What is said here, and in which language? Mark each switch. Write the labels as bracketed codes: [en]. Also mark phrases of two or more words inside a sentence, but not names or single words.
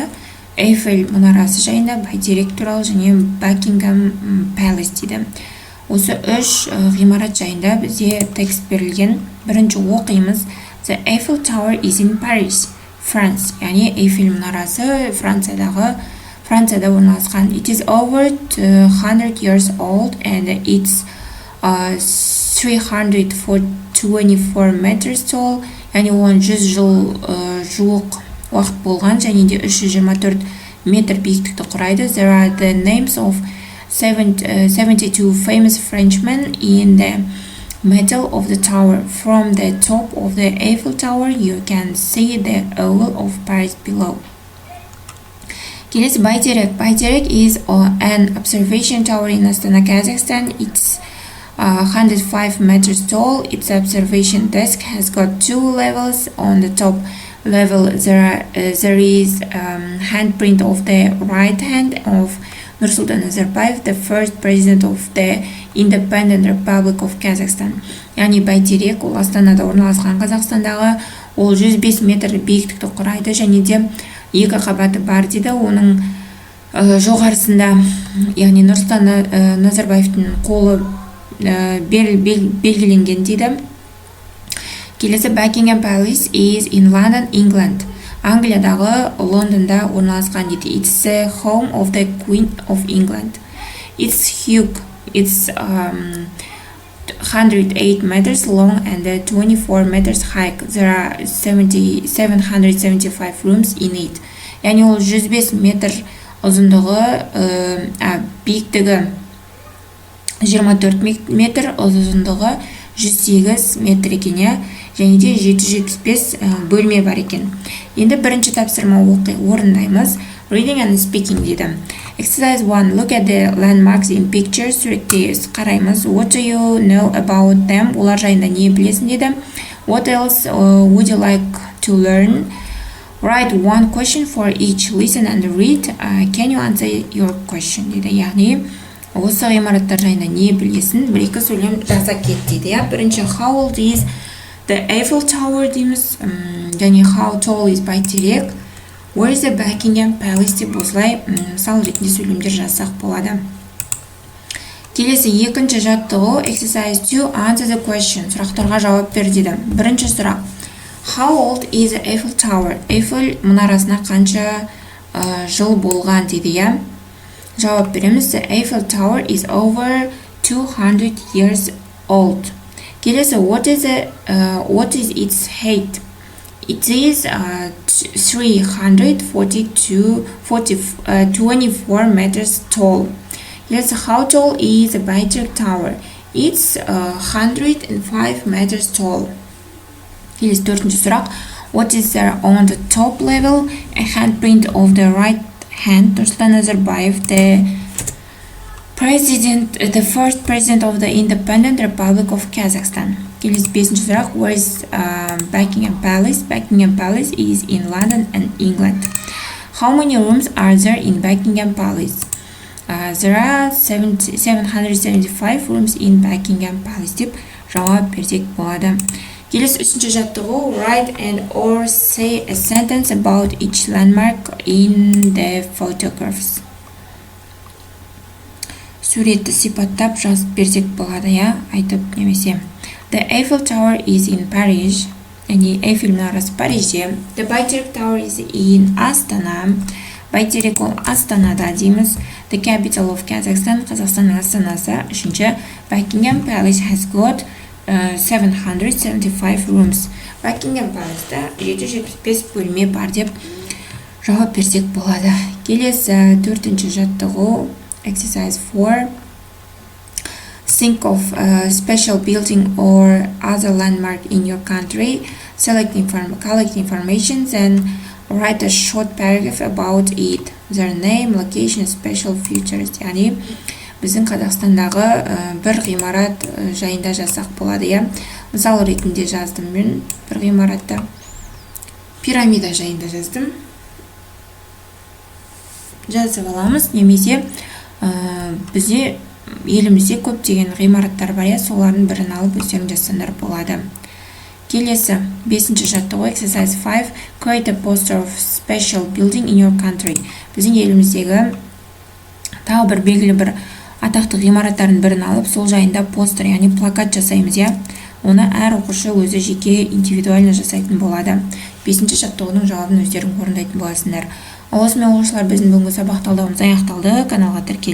[kk] Эйфель мұнарасы жайында, бәйтерек туралы және Buckingham Palace дейді. Осы үш ғимарат жайында бізде текст берілген. Бірінші оқимыз. [en] The Eiffel Tower is in Paris, France. [kk] Яғни Эйфель мұнарасы Францияда орналасқан. [en] It is over 100 years old and it's 324 meters tall. [kk] Яғни оған 100 жыл жуық уақыт болған және де 324 метр биіктікті құрайды. [en] There are the names of 72 famous Frenchmen in the middle of the tower. From the top of the Eiffel Tower, you can see the Oval of Paris below. Келесі бәйтерек. Бәйтерек is an observation tower in Astana, Kazakhstan. It's 105 meters tall. Its observation desk has got 2 levels. On the top level, there is handprint of the right hand of Nursultan Nazarbayev, the first president of the Independent Republic of Kazakhstan. [kk] Яғни бәйтерек ол Астанада орналасқан Қазақстандағы, ол 105 метр биіктікті құрайды және де 2 қабаты бар дейді. Оның жоғарысында, яғни Нұрсұлтан Назарбаевтың қолы белгіленген дейді. [en] Келесі Buckingham Palace is in London, England. [kk] Англиядағы Лондонда орналасқан дейді. [en] It's the home of the Queen of England. It's huge. It's 108 meters long and 24 meters high. There are 775 rooms in it. [kk] Яғни ол 105 метр ұзындығы, биіктігі 24 метр, ұзындығы 108 метр екен, және де 775 бөлме бар екен. Енді бірінші тапсырма орындаймыз. [en] Reading and speaking дейді. Exercise 1. Look at the landmarks in pictures. [kk] Суреттейіз. Қараймыз. [en] What do you know about them? [kk] Олар жайында не білесің дейді. [en] What else would you like to learn? Write one question for each. Listen and read. Can you answer your question? [kk] дейді. Яғни, осы ғимараттар жайында не білесің? Бір-екі сөйлем жаза кет дейді. Бірінші, [en] how old is the Eiffel Tower дейміз. [kk] Және [en] how tall is [kk] бәйтерек. [en] Where is the Buckingham Palace [kk] деп осылай мысал ретінде сөйлемдер жазсақ болады. Келесі екінші жаттығу [en] exercise 2 answer the question. [kk] Сұрақтарға жауап бер дейді. Бірінші сұрақ. [en] How old is the Eiffel Tower? [kk] Eiffel мұнарасына қанша жыл болған дейді. Жауап береміз. [en] The Eiffel Tower is over 200 years old. Келесі what is its height? It is 324 meters tall. Yes, how tall is the Baitur Tower? It's 105 meters tall. Yes, [kk] төртінші сұрақ. [en] What is there on the top level? A handprint of the right hand. Nursultan Nazarbayev, the first president of the Independent Republic of Kazakhstan. [kk] Келесі бесінші сұрақ. [en] Where is Buckingham Palace? Buckingham Palace is in London and England. How many rooms are there in Buckingham Palace? There are 775 rooms in Buckingham Palace [kk] деп жауап берсек болады. Келесі үшінші жаттығу. [en] Write and or say a sentence about each landmark in the photographs. [kk] Суретті сипаттап жазып берсек болады, айтып немесе. [en] The Eiffel Tower is in Paris. [kk] Яғни Эйфель мұнарасы Парижде. [en] The Baiturk Tower is in Astana. [kk] Бәйтерек ол Астанада дейміз. [en] The capital of Kazakhstan. [kk] Қазақстанның астанасы. [en] Үшінші, Buckingham Palace has got 775 rooms. [kk] Buckingham Palace'da 775 бөлме бар деп жауап берсек болады. Келесі төртінші жаттығу. [en] Exercise 4. Think of a special building or other landmark in your country. Collect information, then write a short paragraph about it. Their name, location, special features. [kk] Яғни біздің Қазақстандағы бір ғимарат жайында жазсақ болады. Мысал ретінде жаздым мен бір ғимаратты. пирамида жайында жаздым. Жазып аламыз, немесе бізде елімізде көптеген ғимараттар бар, солардың бірін алып өздерің жазсаңдар болады. Келесі 5-ші жаттығу [en] exercise 5 create a poster of special building in your country. [kk] Біздің еліміздегі тағы бір белгілі бір атақты ғимараттардың бірін алып, сол жайында постер, яғни плакат жасаймыз, Оны әр оқушы өзі жеке индивидуально жасайтын болады. 5-ші жаттығудың жауабын өздерің орындайтын боласыңдар. Осымен оқушылар, біздің бүгінгі сабақ талдауымыз аяқталды.